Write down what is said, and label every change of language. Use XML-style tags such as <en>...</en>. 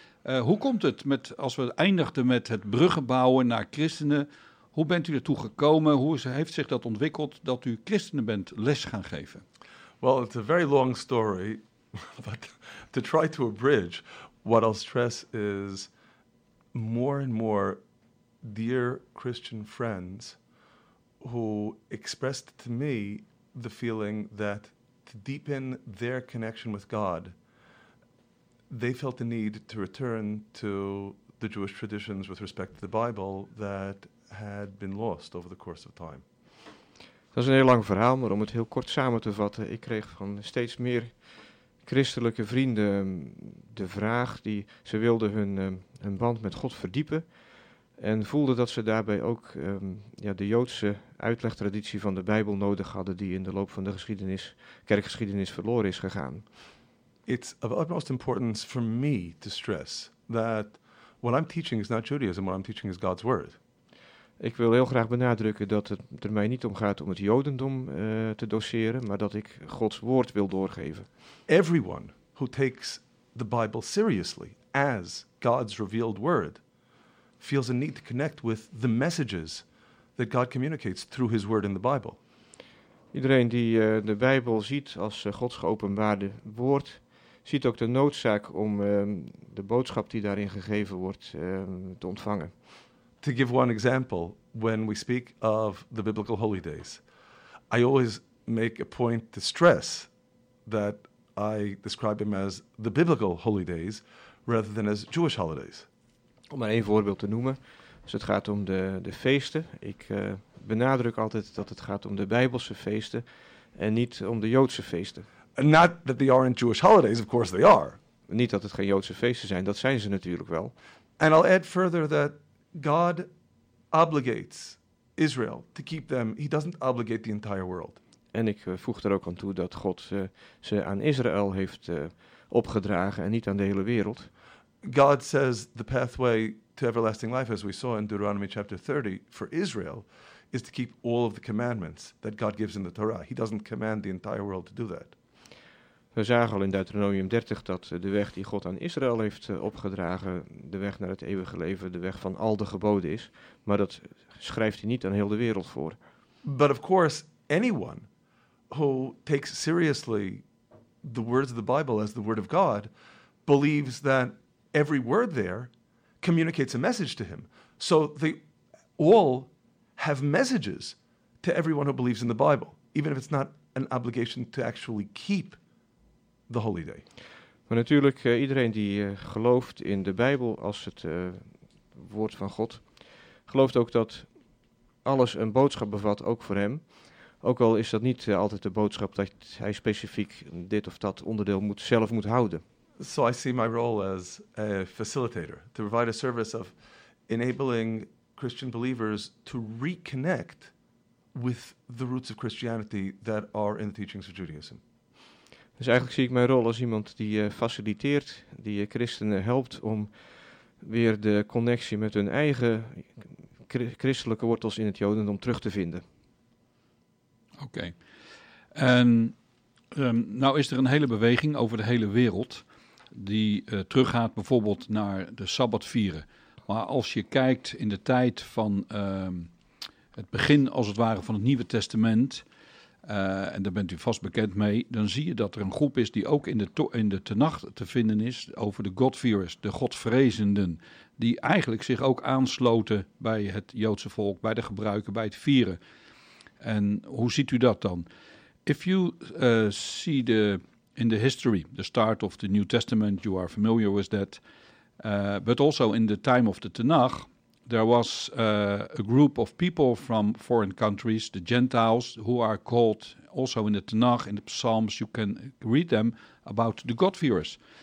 <nl>Hoe komt het met, als we eindigden met het bruggen bouwen naar christenen, hoe bent u ertoe gekomen? Hoe heeft zich dat ontwikkeld dat u christenen bent les gaan geven?</nl> <en>Well, it's a very long story, but to try to abridge, what I'll stress is more and more dear Christian friends who expressed to me the feeling that to deepen their connection with God, they felt the need to return to the Jewish traditions with respect to the Bible that had been lost over the course of time.</en> <nl>Dat is een heel lang verhaal, maar om het heel kort samen te vatten, ik kreeg van steeds meer christelijke vrienden de vraag die ze wilden hun band met God verdiepen en voelden dat ze daarbij ook de Joodse uitlegtraditie van de Bijbel nodig hadden die in de loop van de geschiedenis, kerkgeschiedenis verloren is gegaan.</nl> <en>It's of utmost importance for me to stress that what I'm teaching is not Judaism, what I'm teaching is God's word.</en> <nl>Ik wil heel graag benadrukken dat het er mij niet om gaat om het Jodendom te doseren, maar dat ik Gods woord wil doorgeven.</nl> <en>Everyone who takes the Bible seriously as God's revealed word feels a need to connect with the messages that God communicates through his word in the Bible.</en> <nl>Iedereen die de Bijbel ziet als Gods geopenbaarde woord, ziet ook de noodzaak om de boodschap die daarin gegeven wordt te ontvangen.</nl> <en>To give one example, when we speak of the biblical holy days, I always make a point to stress that I describe them as the biblical holy days rather than as Jewish holidays.</en> <nl>Om maar één voorbeeld te noemen, als het gaat om de feesten. Ik benadruk altijd dat het gaat om de Bijbelse feesten en niet om de Joodse feesten.</nl> <en>And not that they aren't Jewish holidays, of course they are.</en> <nl>Niet dat het geen Joodse feesten zijn, dat zijn ze natuurlijk wel.</nl> <en>And I'll add further that God obligates Israel to keep them. He doesn't obligate the entire world.</en> <nl>En ik voeg er ook aan toe dat God ze aan Israël heeft opgedragen en niet aan de hele wereld.</nl> <en>God says the pathway to everlasting life, as we saw in Deuteronomy chapter 30, for Israel, is to keep all of the commandments that God gives in the Torah. He doesn't command the entire world to do that.</en> <nl>We zagen al in Deuteronomium 30 dat de weg die God aan Israël heeft opgedragen, de weg naar het eeuwige leven, de weg van al de geboden is. Maar dat schrijft hij niet aan heel de wereld voor.</nl> <en>But of course, anyone who takes seriously the words of the Bible as the word of God, believes that every word there communicates a message to him. So they all have messages to everyone who believes in the Bible, even if it's not an obligation to actually keep the holy day.</en> <nl>Maar natuurlijk, iedereen die gelooft in de Bijbel als het woord van God, gelooft ook dat alles een boodschap bevat, ook voor hem. Ook al is dat niet altijd de boodschap dat hij specifiek dit of dat onderdeel moet houden.</nl> <en>So I see my role as a facilitator, to provide a service of enabling Christian believers to reconnect with the roots of Christianity that are in the teachings of Judaism.</en> <nl>Dus eigenlijk zie ik mijn rol als iemand die faciliteert, die christenen helpt om weer de connectie met hun eigen christelijke wortels in het Jodendom terug te vinden. Oké. En nou is er een hele beweging over de hele wereld die teruggaat bijvoorbeeld naar de Sabbat vieren. Maar als je kijkt in de tijd van het begin als het ware van het Nieuwe Testament, en daar bent u vast bekend mee, dan zie je dat er een groep is die ook in de Tenach te vinden is over de Godfearers, de Godvrezenden, die eigenlijk zich ook aansloten bij het Joodse volk, bij de gebruiken, bij het vieren. En hoe ziet u dat dan?</nl> <en>If you see the in the history, the start of the New Testament, you are familiar with that, but also in the time of the Tenach, there was a group of people from foreign countries, the Gentiles, who are called also in the Tanakh, in the Psalms, you can read them about the God-fearers.</en>